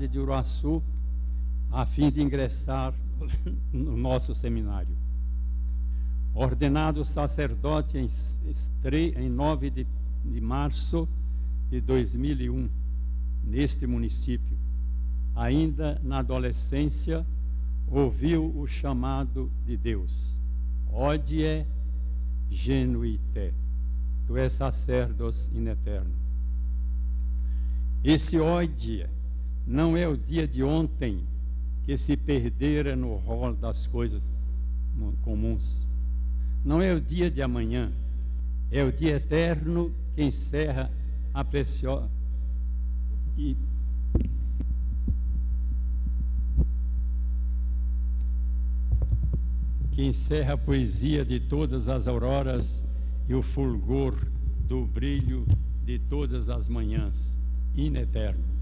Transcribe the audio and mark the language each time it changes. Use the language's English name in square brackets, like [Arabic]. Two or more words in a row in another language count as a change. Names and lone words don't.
[Portuguese] cidade de Uruaçu, a fim de ingressar no nosso seminário. Ordenado sacerdote em 9 de março de 2001, neste município, ainda na adolescência, ouviu o chamado de Deus: [Latin] Odie genuite, tu és sacerdos in eterno. [Portuguese] Esse odie não é o dia de ontem que se perdera no rol das coisas comuns. Não é o dia de amanhã, é o dia eterno que encerra a preciosa que encerra a poesia de todas as auroras e o fulgor do brilho de todas as manhãs, ineterno.